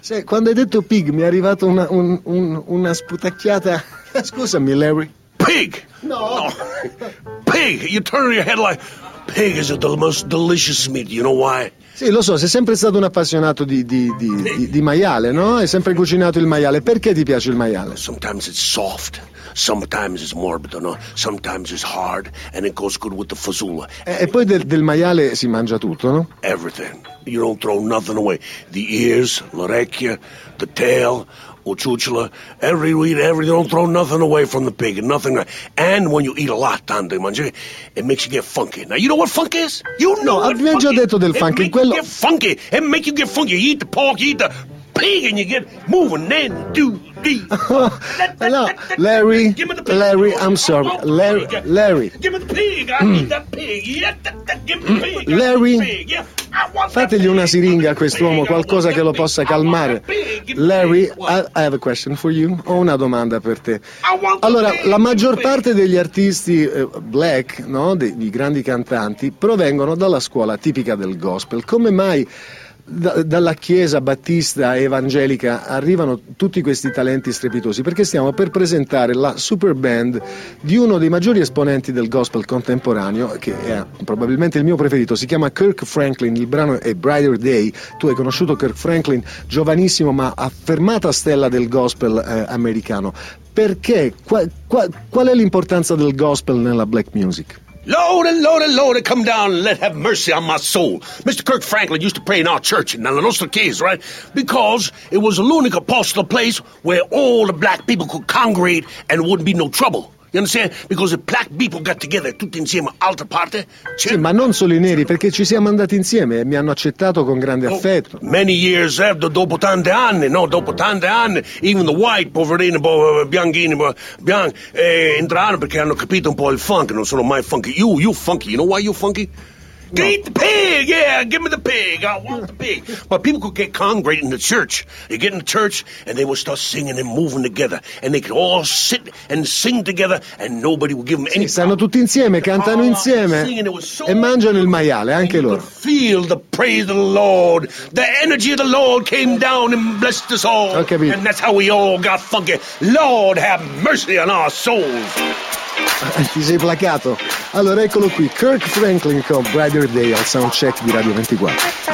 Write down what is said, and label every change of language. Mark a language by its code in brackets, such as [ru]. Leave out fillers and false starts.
[it] Sì, quando hai detto pig mi è arrivata una sputacchiata. Scusami, Larry. [en] Pig! No! Pig! You turn your head like... Pig is the most delicious meat, you know why? [it] Sì, lo so, sei sempre stato un appassionato di maiale, no? Hai sempre cucinato il maiale. Perché ti piace il maiale? [en] Sometimes it's soft. Sometimes it's morbid, no? Sometimes it's hard and it goes good with the fasula. [it] E poi del maiale si mangia tutto, no? [en] Everything. You don't throw nothing away. The ears, [it] l'orecchia, [en] the tail, Well, Chuchula, every week, don't throw nothing away from the pig, nothing. And when you eat a lot, [it] tante mangi, [en] it makes you get funky. Now, you know what funk is? You know [it] no, abbiamo già detto del funky. [en] It makes you get funky. It makes you get funky. You eat the pork, you eat the pig, and you get moving then, dude. No, Larry, I'm sorry. Larry. Give me the pig, I eat the pig. Larry. [it] Fategli una siringa a quest'uomo, qualcosa che lo possa calmare. [en] Larry, I have a question for you. [it] Ho una domanda per te. Allora, la maggior parte degli artisti black, no, dei grandi cantanti, provengono dalla scuola tipica del gospel. Come mai dalla chiesa battista evangelica arrivano tutti questi talenti strepitosi? Perché stiamo per presentare la super band di uno dei maggiori esponenti del gospel contemporaneo, che è probabilmente il mio preferito. Si chiama Kirk Franklin, il brano è Brighter Day. Tu hai conosciuto Kirk Franklin giovanissimo, ma affermata stella del gospel americano. Perché? Qual è l'importanza del gospel nella black music? [en] Lord and Lord and Lord, come down and let have mercy on my soul. Mr. Kirk Franklin used to pray in our church, in [it] La Nostra Chiesa, [en] right? Because it was a lunatic apostle place where all the black people could congregate and wouldn't be no trouble. You understand? Because the black people got together [it] tutti insieme, altra parte. Sì, ma non solo i neri, perché ci siamo andati insieme e mi hanno accettato con grande affetto. Oh, [en] many years after, [it] dopo tante anni, no, dopo tante anni, [en] even the white, [it] poverini, bianchini, entrarono perché hanno capito un po' il funk. Non sono mai funky. [en] You funky. You know why you funky? No. Eat the pig, yeah, give me the pig, I want the pig. But people could get congregated in the church. They get in the church and they would start singing and moving together. And they could all sit and sing together and nobody would give them anything. Sì, stanno tutti insieme, cantano insieme e mangiano il maiale, anche loro. Feel the praise of the Lord. The energy of the Lord came down and blessed us all. Okay, and that's how we all got funky. Lord, have mercy on our souls. [it] Ti sei placato. Allora eccolo qui, Kirk Franklin con Brighter Day al soundcheck di Radio 24.